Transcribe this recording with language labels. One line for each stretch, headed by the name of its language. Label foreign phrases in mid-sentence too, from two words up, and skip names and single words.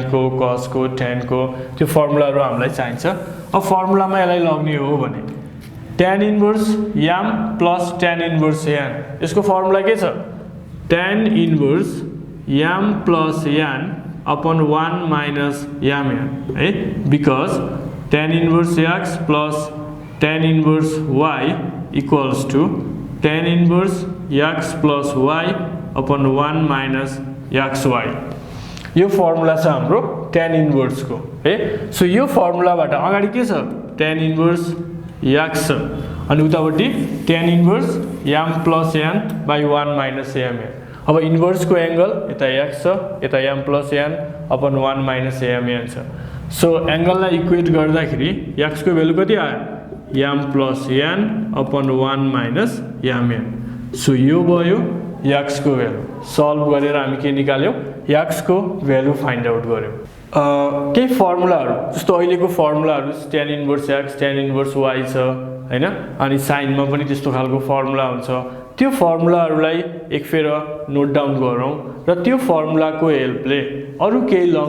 Nepali: को cos को tan को त्यो फर्मुलाहरु हामीलाई चाहिन्छ अब फर्मुलामा यसलाई लग्ने हो भने
English: tan inverse m plus tan inverse n
Nepali: यसको फर्मुला के छ
English: tan inverse m plus n upon 1 minus m है because tan inverse x plus tan inverse y equals to tan inverse x plus y upon 1 minus xy
Nepali: यो फर्मुला छ हाम्रो
English: tan inverse
Nepali: को है सो यो फर्मुलाबाट अगाडि के छ
English: tan inverse x
Nepali: छ अनि उतापटि
English: tan inverse m plus n by 1 minus m
Nepali: अब इन्भर्स को एंगल यता x छ यता
English: m plus n upon 1 minus m
Nepali: छ सो एंगल लाई इक्वेट गर्दाखेरि x को भ्यालु कति आयो
English: m plus n upon 1 minus mn.
Nepali: सो यो भयो x को
English: value solve
Nepali: गरेर हामी के निकाल्यौ x को
English: value find out
Nepali: गर्यौ केही फर्मुलाहरु जस्तो अहिलेको फर्मुलाहरु
English: tan inverse x tan inverse y
Nepali: छ हैन अनि साइनमा पनि त्यस्तो खालको फर्मुला हुन्छ त्यो फर्मुलाहरुलाई एक फेर
English: note down
Nepali: गरौँ र त्यो फर्मुलाको हेल्पले अरु केही लङ